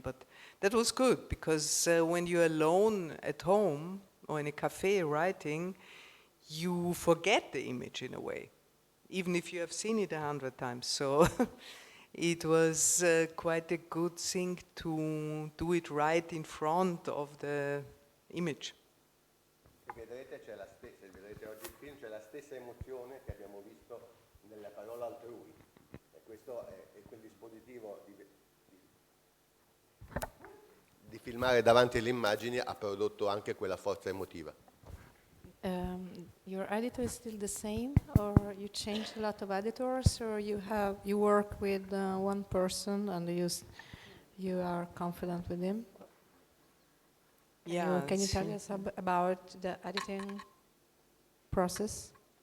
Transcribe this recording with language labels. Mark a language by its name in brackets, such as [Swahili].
[English] But that was good, because when you're alone at home or in a cafe writing, you forget the image in a way, even if you have seen it 100 times. So it was quite a good thing to do it right in front of the image. [Italian] Vedrete, se vedrete oggi il film, c'è la stessa emozione che abbiamo visto nella parola altrui. E questo è quel dispositivo di filmare davanti alle immagini ha prodotto anche quella forza emotiva. [English] Your editor is still the same, or you changed a lot of editors, or you work with one person and you are confident with him? Yeah. Can you tell us about the editing process?